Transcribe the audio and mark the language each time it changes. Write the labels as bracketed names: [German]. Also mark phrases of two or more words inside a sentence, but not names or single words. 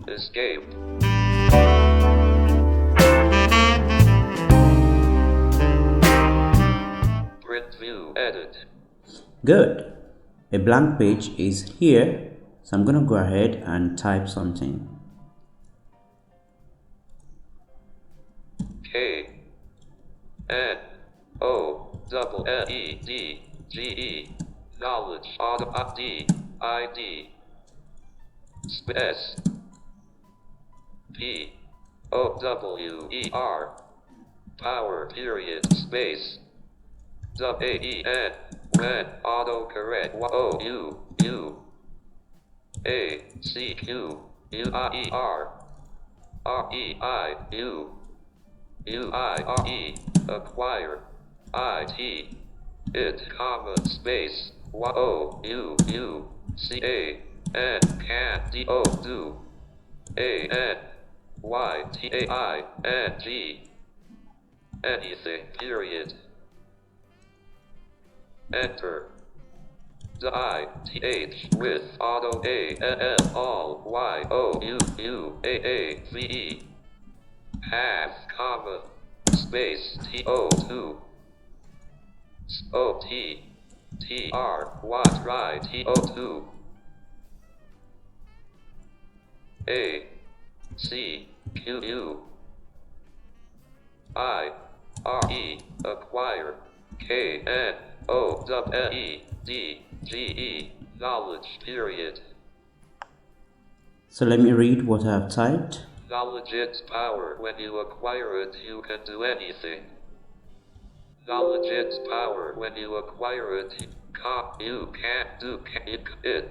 [English] Escape. Print view, edit. Good. A blank page is here, so I'm going to go ahead and type something. K-N-O-L-E-D-G-E, knowledge, D-I-D, space, P-O-W-E-R, power, period, space, W-A-E-N, when, autocorrect, O-U-U, A-C-Q-U-I-E-R, R-E-I-U, U-I-R-E, acquire, I-T, it, comma, space, O-U-U-C-A, N, can, D-O, do, A-N-Y-T-A-I-N-G, anything, period, enter, I-T-H, with, auto, A-N-N, all, Y-O-U-U-A-A-V-E, half, comma, space, T-O-2, O-T-T-R, try, T-O-2, A-C-Q-U, I-R-E, acquire, K-N-O-W-E-D-G-E, knowledge, period. So let me read what I have typed. Knowledge, its power. When you acquire it, you can do anything. Knowledge, its power. When you acquire it, you can't do it.